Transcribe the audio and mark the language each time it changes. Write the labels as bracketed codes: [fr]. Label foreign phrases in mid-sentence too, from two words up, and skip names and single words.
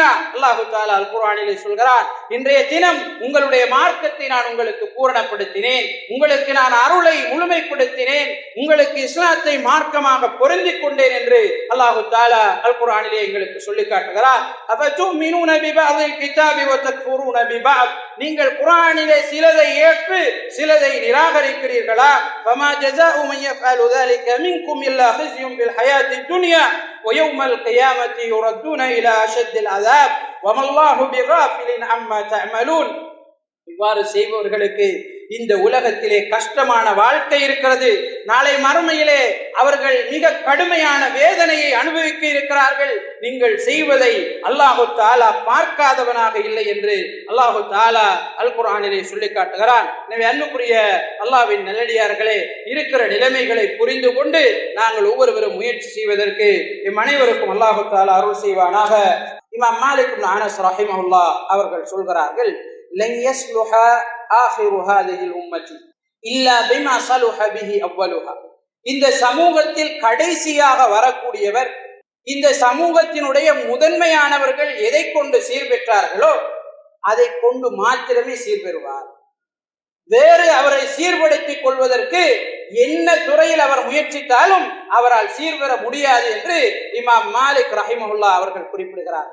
[ta] அல்லாஹ் தஆலா அல் குர்ஆனிலே சொல்கிறார், இன்றைய தினம் உங்களுடைய மார்க்கத்தை நான் உங்களுக்கு பூரணப்படுத்தினேன், உங்களுக்கு நான் அருளை முழுமைப்படுத்தினேன், உங்களுக்கு இஸ்லாத்தை மார்க்கமாக பொருந்திக் கொண்டேன் என்று அல்லாஹ் தஆலா அல் குர்ஆனிலே எங்களுக்கு சொல்லி காட்டுகிறார். [ar] أفتؤمنون ببعض الكتاب وتكفرون ببعض, [ta] நீங்கள் குர்ஆனிலே சிலதை ஏற்று சிலதை நிராகரிக்கிறீர்களா? [ar] فما جزاء من يفعل ذلك منكم إلا خزي في الحياة الدنيا ويوم القيامة يردون إلى أشد العذاب وما الله بغافل عما تعملون. [ta] இவ்வாறு செய்பவர்களுக்கு இந்த உலகத்திலே கஷ்டமான வாழ்க்கை இருக்கிறது. நாளை மறுமையிலே அவர்கள் மிக கடுமையான வேதனையை அனுபவிக்க இருக்கிறார்கள். நீங்கள் செய்வதை அல்லாஹு தஆலா பார்க்காதவனாக இல்லை என்று அல்லாஹு தஆலா அல் குர்ஆனிலே சொல்லி காட்டுகிறான். எனவே அன்புக்குரிய அல்லாஹ்வின் நல்லடியார்களே, இருக்கிற நிலைமைகளை புரிந்து கொண்டு நாங்கள் ஒவ்வொருவரும் முயற்சி செய்வதற்கு எம் அனைவருக்கும் அல்லாஹு தஆலா அருள் செய்வானாக. இமாம் மாலிக் இப்னு அனஸ் ரஹிமஹுல்லாஹ் அவர்கள் சொல்கிறார்கள், [ar] لن يصلح آخر هذه الأمة إلا بما صلح به أولها. [ta] இந்த சமூகத்தில் கடைசியாக வரக்கூடியவர், இந்த சமூகத்தினுடைய முதன்மையானவர்கள் எதை கொண்டு சீர்பெற்றார்களோ அதை கொண்டு மாத்திரமே சீர்பெறுவார். வேறு அவரை சீர்படுத்திக் கொள்வதற்கு என்ன துறையில் அவர் முயற்சித்தாலும் அவரால் சீர்பெற முடியாது என்று இமாம் மாலிக் ரஹிமஹுல்லாஹ் அவர்கள் குறிப்பிடுகிறார்.